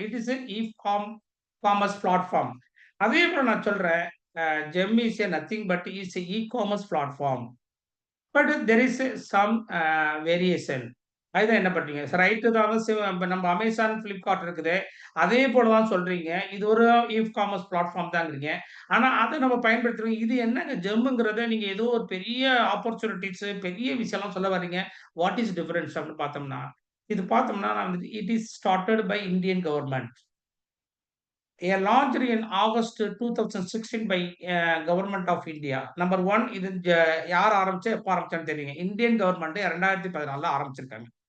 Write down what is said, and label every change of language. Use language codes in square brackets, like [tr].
[en] It is an e-commerce platform. [ta] அதே போல நான் சொல்றேன், [en] GeM is nothing but is e-commerce platform. But there is some variation. [ta] அதுதான் என்ன பண்றீங்க, ரைட்டு தான். நம்ம அமேசான் பிளிப்கார்ட் இருக்குது, அதே போல தான் சொல்றீங்க இது ஒரு இ காமர்ஸ் பிளாட்ஃபார்ம் தாங்கிறீங்க. ஆனா அதை நம்ம பயன்படுத்துறோம். இது என்னங்க ஜெம்முங்கிறத நீங்க ஏதோ ஒரு பெரிய ஆப்பர்ச்சுனிட்டிஸ் பெரிய விஷயம்லாம் சொல்ல வர்றீங்க. [en] what is difference [ta] அப்படின்னு பார்த்தோம்னா, இது பார்த்தோம்னா நான் வந்து [en] It is started by Indian government. launched in August 2016 by Government of India. [ta] Number 1, இது யார் ஆரம்பிச்சு எப்போ ஆரம்பிச்சான்னு தெரியுங்க, இந்தியன் கவர்மெண்ட் 2014 ஆரம்பிச்சிருக்காங்க.